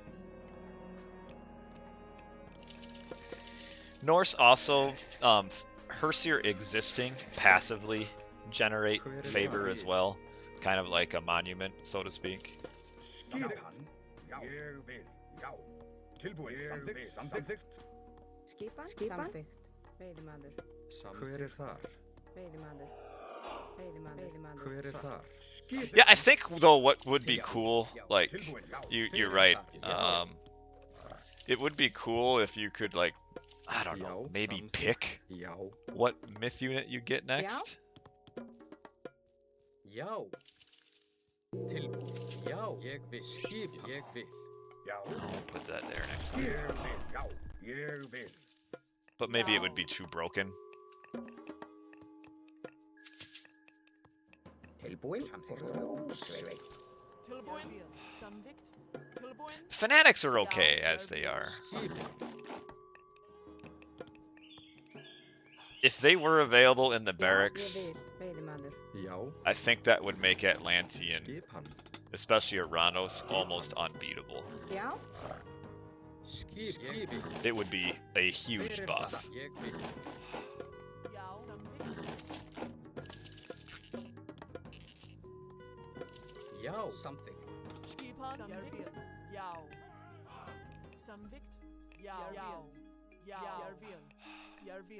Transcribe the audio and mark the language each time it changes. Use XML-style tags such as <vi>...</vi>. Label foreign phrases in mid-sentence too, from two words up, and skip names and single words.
<en>Norse also Herseer existing passively generate favor as well, kind of like a monument, so to speak.</en> <is>Skipan. Ég vil. Já. Tilbúin. Samþykkt. Skipan. Samþykkt. Veiðimaður. Hver þar? Veiðimaður. Veiðimaður. Hver þar?</is> <en>Yeah, I think though what would be cool, like you're right. It would be cool if you could like, I don't know, maybe pick</en> <is>Já.</is> <en>what myth unit you get next.</en> <is>Já. Tilbúin. Já. Ég vil. Skipan. Ég vil.</is> <en>I'll put that there next time.</en> <is>Ég vil. Já. Ég vil.</is> <en>But maybe it would be too broken.</en> <is>Tilbúin. Tilbúin. Samþykkt. Tilbúin.</is> <en>Fanatics are okay as they are. If they were available in the barracks,</en> <is>Veiðimaður. Já.</is> <en>I think that would make Atlantean,</en> <is>Skipan.</is> <en>especially Kronos, almost unbeatable.</en> <is>Já. Skipan.</is> <en>It would be a huge buff.</en> <is>Ég vil. Já. Samþykkt. Já. Samþykkt. Skipan. Samþykkt. Já. Samþykkt. Já. Já. Já. Jarvíl. Jarvíl.</is>